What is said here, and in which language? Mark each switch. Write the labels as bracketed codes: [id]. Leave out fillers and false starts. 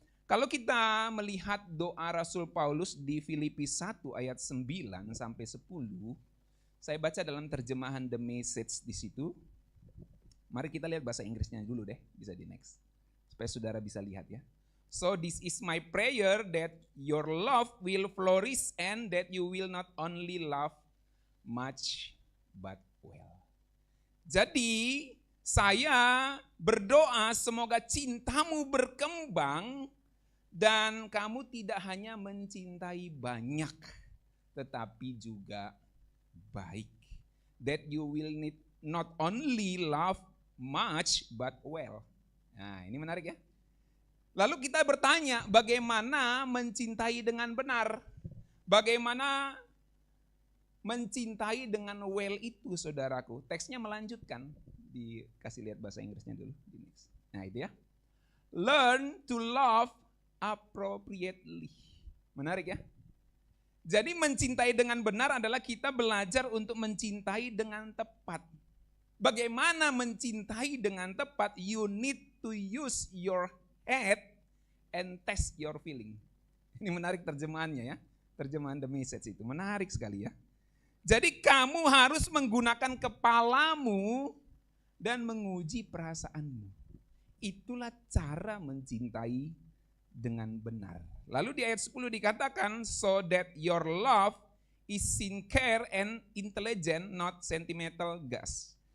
[id] Kalau kita melihat doa Rasul Paulus di Filipi 1 ayat 9 sampai 10, saya baca dalam terjemahan The Message di situ. Mari kita lihat bahasa Inggrisnya dulu deh, bisa di next. Supaya saudara bisa lihat ya. [en] So this is my prayer, that your love will flourish and that you will not only love much but well. [id] Jadi saya berdoa semoga cintamu berkembang dan kamu tidak hanya mencintai banyak tetapi juga baik. [en] That you will not only love much but well. [id] Nah, ini menarik ya. Lalu kita bertanya, bagaimana mencintai dengan benar? Bagaimana mencintai dengan well itu, saudaraku? Teksnya melanjutkan, dikasih lihat bahasa Inggrisnya dulu. Nah itu ya. [en] Learn to love appropriately. [id] Menarik ya. Jadi mencintai dengan benar adalah kita belajar untuk mencintai dengan tepat. Bagaimana mencintai dengan tepat? [en] You need to use your head and test your feeling. [id] Ini menarik terjemahannya ya. Terjemahan The Message itu menarik sekali ya. Jadi kamu harus menggunakan kepalamu dan menguji perasaanmu. Itulah cara mencintai dengan benar. Lalu di ayat 10 dikatakan, [en] so that your love is sincere and intelligent, not sentimental gas.